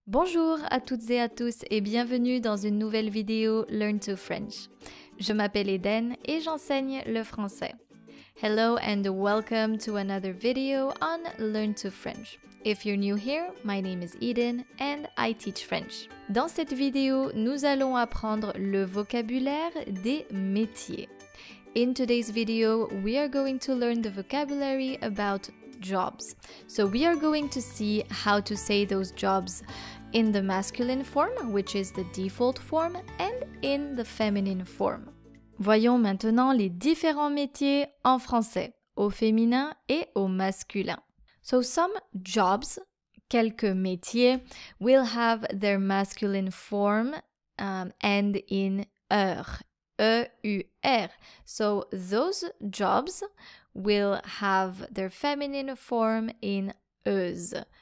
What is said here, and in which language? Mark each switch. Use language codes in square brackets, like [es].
[fr] Bonjour à toutes et à tous et bienvenue dans une nouvelle vidéo Learn to French. Je m'appelle Eden et j'enseigne le français. [en] Hello and welcome to another video on Learn to French. If you're new here, my name is Eden and I teach French. [fr] Dans cette vidéo, nous allons apprendre le vocabulaire des métiers. [en] In today's video, we are going to learn the vocabulary about jobs. So we are going to see how to say those jobs in the masculine form, which is the default form, and in the feminine form. [fr] Voyons maintenant les différents métiers en français, au féminin et au masculin. [en] So some jobs, [fr] quelques métiers, [en] will have their masculine form end in er. E-U-R. So those jobs will have their feminine form in euse.